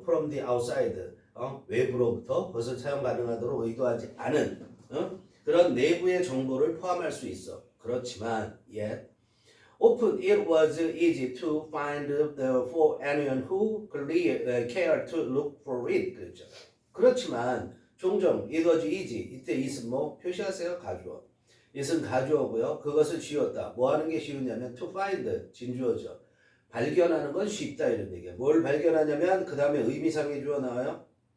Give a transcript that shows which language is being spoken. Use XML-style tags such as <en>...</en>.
<en>From the outside,</en> <ko>외부로부터 그것을 사용 가능하도록 의도하지 않은 그런 내부의 정보를 포함할 수 있어. 그렇지만</ko> <en>yet often it was easy to find for anyone who cared to look for it.</en> <ko>그렇죠. 그렇지만 종종</ko> <en>it was easy,</en> <ko>이때 it은 표시하세요. 가주어. it은 가주어고요. 그것을 지웠다. 뭐 하는 게 쉬우냐면</ko> <en>to find,</en> <ko>진주어죠. 발견하는 건 쉽다, 이런 얘기야. 뭘 발견하냐면 그 다음에 의미상의 주어 나와요.</ko>